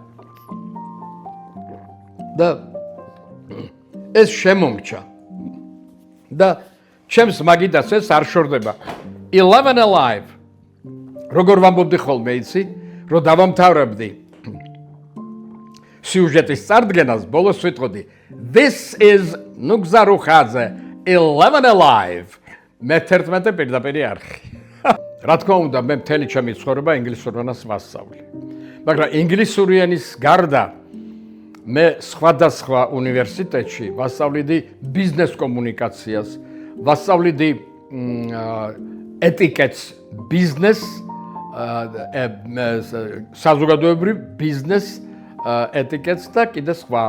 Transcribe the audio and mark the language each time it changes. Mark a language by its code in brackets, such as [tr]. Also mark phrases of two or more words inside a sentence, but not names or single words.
[ka] და ეს შემომჭა. და ჩემს მაგიდას ეს არ შორდება. 11 Alive. როგორ ვამბობდი ხოლმე, იცი, რომ დავამთავრებდი სიუჟეტის წარდგენას, ბოლოს ვიტყოდი, [en] this is ნუგზარუხაძე 11 Alive. [ka] მე-11 პირდაპირი არხი. რა თქმა უნდა, მე მთელი ჩემი ცხოვრება ინგლისურ ენას ვასწავლი. მაგრამ ინგლისური ენის გარდა მე სხვადასხვა უნივერსიტეტში ვასწავლიდი ბიზნეს კომუნიკაციას, ვასწავლიდი ეტიკეტს, ბიზნეს, საზოგადოებრივ ბიზნეს ეტიკეტს და კიდე სხვა.